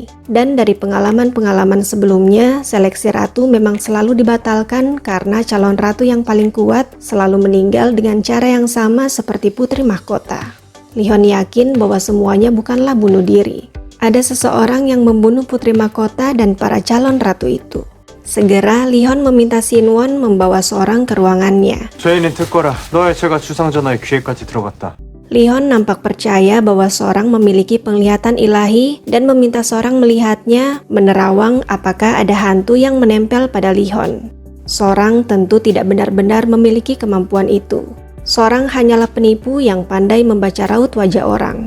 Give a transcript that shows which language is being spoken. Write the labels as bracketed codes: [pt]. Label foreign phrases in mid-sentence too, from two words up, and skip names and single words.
[id] Dan dari pengalaman-pengalaman sebelumnya, seleksi ratu memang selalu dibatalkan karena calon ratu yang paling kuat selalu meninggal dengan cara yang sama seperti Putri Mahkota. Lihon yakin bahwa semuanya bukanlah bunuh diri. Ada seseorang yang membunuh Putri Mahkota dan para calon ratu itu. Segera Lihon meminta Sin-won membawa Sorang ke ruangannya. [ko] 죄인은 듣거라. 너의 죄가 주상전하의 귀에까지 들어갔다. [id] Lihon nampak percaya bahwa Sorang memiliki penglihatan ilahi dan meminta Sorang melihatnya menerawang apakah ada hantu yang menempel pada Lihon. Sorang tentu tidak benar-benar memiliki kemampuan itu. Sorang hanyalah penipu yang pandai membaca raut wajah orang.